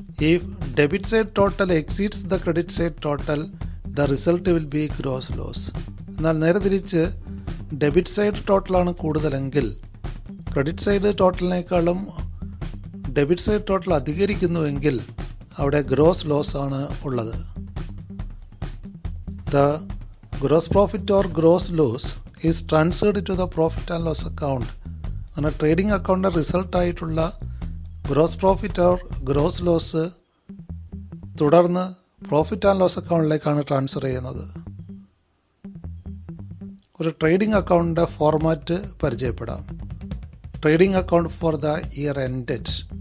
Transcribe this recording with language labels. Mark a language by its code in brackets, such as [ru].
[en] If debit side total exceeds the credit side total, the result will be gross loss. [ml] എന്നാൽ നേരെ തിരിച്ച് debit side ടോട്ടലാണ് കൂടുതലെങ്കിൽ credit side ടോട്ടലിനേക്കാളും debit side total അധികരിക്കുന്നുവെങ്കിൽ അവിടെ gross loss ആണ് ഉള്ളത്. [en] The gross profit or gross loss is transferred to the profit and loss account. [ml] അങ്ങനെ trading അക്കൗണ്ടിൻ്റെ result ആയിട്ടുള്ള gross profit or gross loss തുടർന്ന് പ്രോഫിറ്റ് ആൻഡ് ലോസ് അക്കൗണ്ടിലേക്കാണ് ട്രാൻസ്ഫർ ചെയ്യുന്നത്. ഒരു trading അക്കൗണ്ടിൻ്റെ ഫോർമാറ്റ് പരിചയപ്പെടാം. [en] Trading account for the year ended.